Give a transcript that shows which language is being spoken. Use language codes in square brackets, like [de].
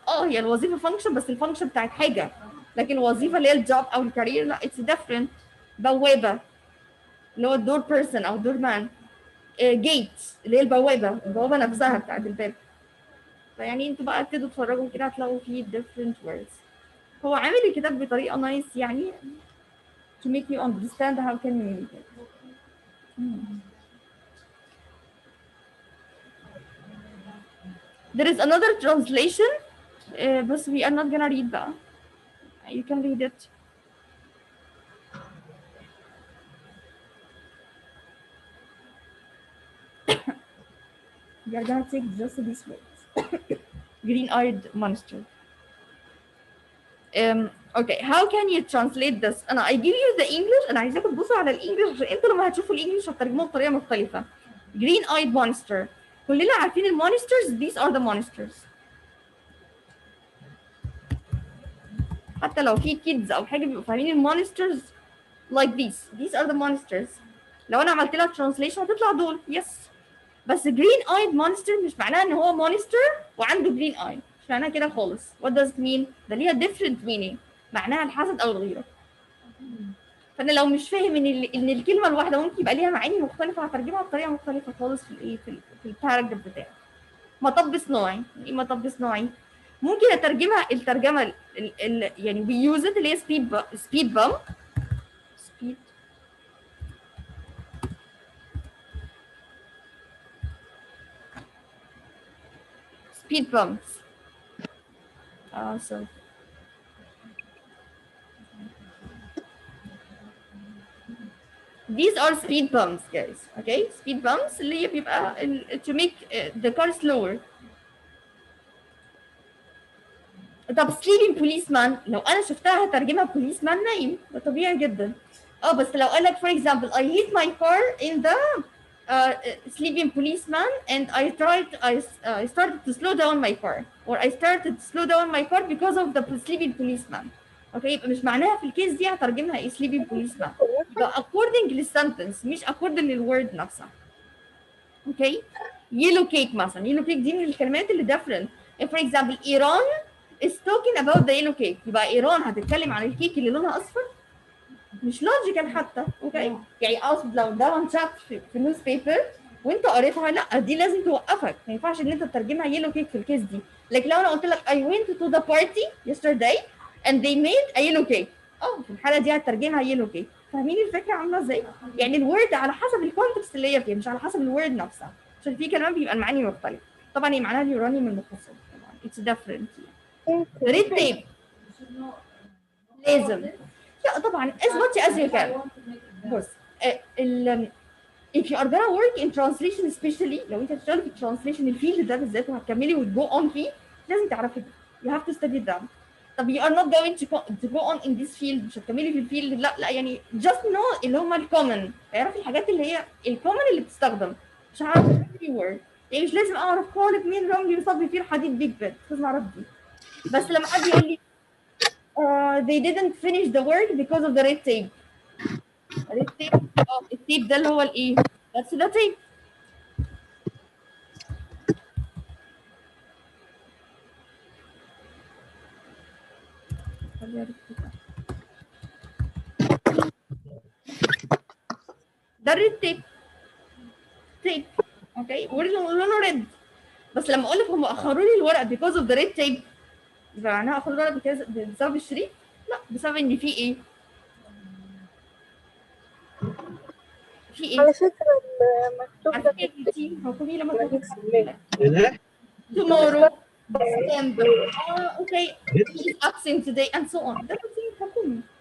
[ar] هي الوظيفة function بس الفانكشن بتاعت حاجة، لكن الوظيفة اللي هي الجوب أو الكارير لا [en] it's different. [ar] بوابة اللي هو الدور person أو دور مان. جيت اللي هي البوابة نفسها بتاعت الباب. فيعني انتوا بقى ابتدوا تتفرجوا كده هتلاقوا فيه [en] different words. [ar] هو عامل الكتاب بطريقة نايس يعني [en] to make you understand how can you make it. There is another translation but we are not gonna read that. You can read it. We are gonna take just these words. Green-eyed monster. Okay, how can you translate this? I give you the English. [ar] أنا عايزاكم تبصوا على الإنجليش عشان أنتوا لما هتشوفوا الإنجليش هتترجموه بطريقة مختلفة. [en] Green-eyed monster. [ar] كلنا عارفين المونسترز. [en] These are the monsters. [ar] حتى لو في kids أو حاجة بيبقوا فاهمين المونسترز [en] like these are the monsters. [ar] لو أنا عملت لها translation هتطلع دول. Yes. بس green-eyed monster مش معناها إن هو monster وعنده green eye. مش معناها كده خالص. [en] What does it mean؟ [ar] ده ليها [en] different meaning. [ar] معناها الحسد أو الغيرة. فأنا لو مش فاهم إن الكلمة الواحدة ممكن يبقى ليها معاني مختلفة هترجمها بطريقة مختلفة خالص في الباراجراف بتاعي. مطب صناعي. إيه مطب صناعي؟ ممكن أترجمها الترجمة يعني [en] we use it [ar] اللي هي speed bump. [en] Speed bumps. So these are speed bumps guys. Okay, speed bumps [ar] اللي هي بيبقى [en] to make the car slower. [ar] طب sleeping policeman لو انا شفتها هترجمها policeman نايم، ده طبيعي جدا. [en] بس لو قال لك for example I hit my car in the sleeping policeman and I started to slow down my car or I started to slow down my car because of the sleeping policeman. [ar] اوكي يبقى مش معناها في الكيس دي هترجمها ايه sleeping policeman. يبقى according للسنتنس مش according للورد نفسها. اوكي yellow cake مثلا. yellow cake دي من الكلمات اللي different. [en] for example Iran is talking about the yellow cake. [ar] يبقى إيران هتتكلم عن الكيك اللي لونها أصفر؟ مش لوجيكال حتى. اوكي يعني اقصد لو ده منشات في نيوز بيبر وانت قريتها لا دي لازم توقفك، ما ينفعش ان انت تترجمها يلو كيك في الكيس دي. لكن لو انا قلت لك [en] I went to the party yesterday and they made a yellow cake [ar] في الحاله دي هترجمها يلو كيك. فاهمين الفكره عامله ازاي؟ يعني الورد على حسب الكونتكست اللي هي فيه مش على حسب الورد نفسها، عشان في كلام بيبقى المعاني مختلفه. طبعا هي معناها اليورانيوم المخصص طبعا [en] it's different. [ar] ريد تيب لازم لا طبعا [en] as much as you can. [ar] بص [en] if you are gonna work in translation [ar] especially لو انت هتشتغل في translation الفيلد ده بالذات وهتكملي وتجو on فيه لازم تعرفي ده. [en] you have to study that. طب you are not going to go on in this field [ar] مش هتكملي في الفيلد لا يعني [en] just know اللي هم الكومن. [ar] تعرفي الحاجات اللي هي الكومن اللي بتستخدم. مش هعرف [en] every word [ar] يعني مش لازم اعرف قالب مين رملي يصب فيه الحديد بيج بيت لازم اعرف دي. بس لما حد يقول لي [en] they didn't finish the work because of the red tape. [ar] red tape التيب ده اللي هو الايه؟ [en] that's the tape. [ar] ده الريد تيب اوكي ولونه ريد. بس لما اقول لك هم اخروا لي الورق [en] because of the red tape [ar] يبقى معناها اخروا الورق بسبب الشريط؟ لا بسبب ان في ايه؟ في ايه؟ على فكرة المكتوب ده عارفين الروتين هو كل لما تقول ايه [en] tomorrow December okay he's absent today and so on. [ar] ده الروتين الحكومي.